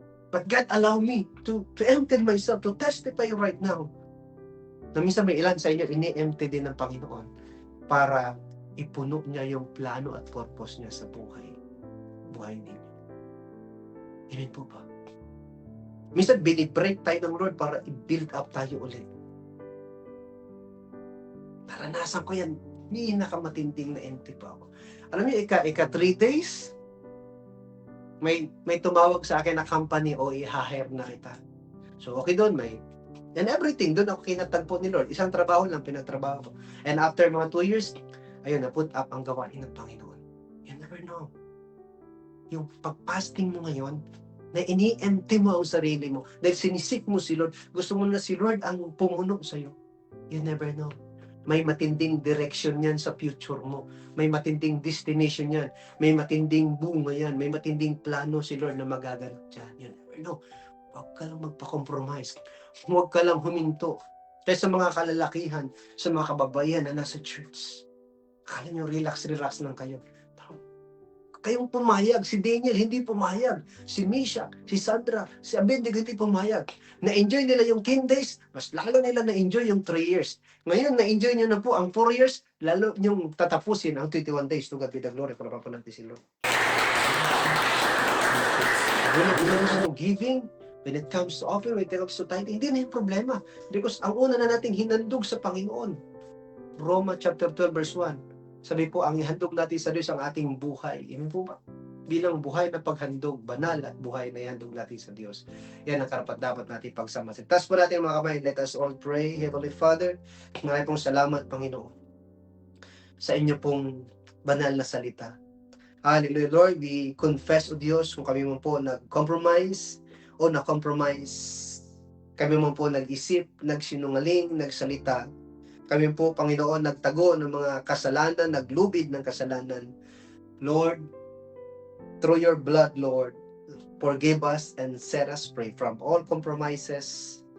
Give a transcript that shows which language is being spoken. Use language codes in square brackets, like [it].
[en] But God allow me to empty myself, to testify right now. [tl] Na minsan may ilan sa inyo, ini-empty din ng Panginoon para ipuno niya yung plano at purpose niya sa buhay ninyo. Amen po ba? Minsan binibreak tayo ng Lord para i-build up tayo ulit. Naranasan ko yan. Pinakamatinding na empty pa ako. Alam niyo, ika 3 days, may tumawag sa akin na company, o i-hire na kita. So, okay doon, [en] and everything, [tl] doon ako kinatagpo ni Lord. Isang trabaho lang, pinagtrabaho ko. And after mga 2 years, ayun, na-put up ang gawain ng Panginoon. [en] You never know. [tl] Yung pag-fasting mo ngayon, na ini-empty mo ang sarili mo, dahil sinisik mo si Lord, gusto mo na si Lord ang pumuno sa'yo. [en] You never know. [tl] May matinding direction yan sa future mo. May matinding destination yan. May matinding bunga yan. May matinding plano si Lord na magaganap dyan. [en] You never know. [tl] Huwag ka lang magpa-compromise. Huwag ka lang huminto. Kaya sa mga kalalakihan, sa mga kababaihan na nasa church, kala nyo relax lang kayo. Kayong pumayag. Si Daniel hindi pumayag. Si Misha, si Sandra, si Abednego hindi pumayag. Na-enjoy nila yung 10 days, mas lalo nila na-enjoy yung 3 years. Ngayon, na-enjoy nyo na po ang 4 years, lalo yung tatapusin ang 21 days. [en] To God be the glory. [tl] Para pa natin si Lord. [en] When giving, when it comes to offering, when it comes to tithing, [tl] hindi na yung problema. Because ang una na nating hinandog sa Panginoon. Roma chapter 12 verse 1. Sabi po, ang ihandog natin sa Diyos ang ating buhay. Amen po ba? Bilang buhay na paghandog, banal at buhay na ihandog natin sa Diyos. Yan ang karapat-dapat natin pagsamasin. Tas po natin mga kamay, [en] let us all pray. [tl] Heavenly Father, maraming pong salamat, Panginoon, sa inyo pong banal na salita. Hallelujah, Lord. [en] We confess, [tl] O Diyos, kung kami mo po nag-compromise o na-compromise. Kami mo po nag-isip, nagsinungaling, nagsalita. Kami po, Panginoon, nagtago ng mga kasalanan, naglubid ng kasalanan. [en] Lord, through your blood, Lord, forgive us and set us free from all compromises.